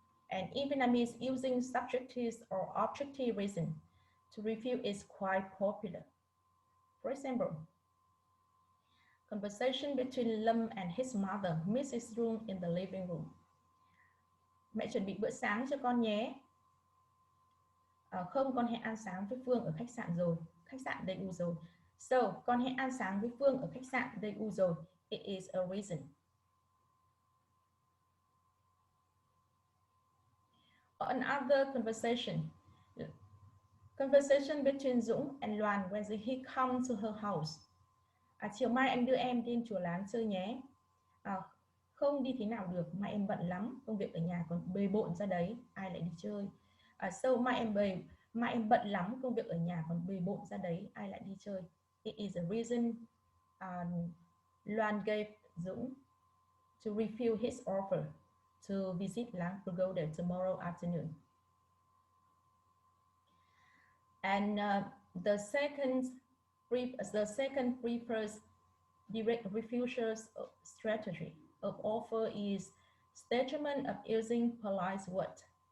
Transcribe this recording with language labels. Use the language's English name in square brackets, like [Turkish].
[English] And in Vietnamese, using subjective or objective reason to refuse is quite popular. For example, conversation between Lâm and his mother, Mrs. Dung, in the living room. [Vietnamese] Mẹ chuẩn bị bữa sáng cho con nhé. Không, con hẹn ăn sáng với Phương ở khách sạn rồi. Khách sạn đầy đủ rồi. So, con hẹn ăn sáng với Phương ở khách sạn đầy đủ rồi. [English] It is a reason. Another conversation between Dũng and Loan when he comes to her house. [Vietnamese] Chiều mai anh đưa em đi chùa Láng chơi nhé. Không đi thế nào được, mai em bận lắm, công việc ở nhà còn bề bộn ra đấy, ai lại đi chơi. So mai em bận lắm, công việc ở nhà còn bề bộn ra đấy, ai lại đi chơi. [English] It is a reason Loan gave Dũng to refuse his offer to visit Láng Pagoda tomorrow afternoon. And the second prefers direct refusal strategy of offer is statement of using polite words.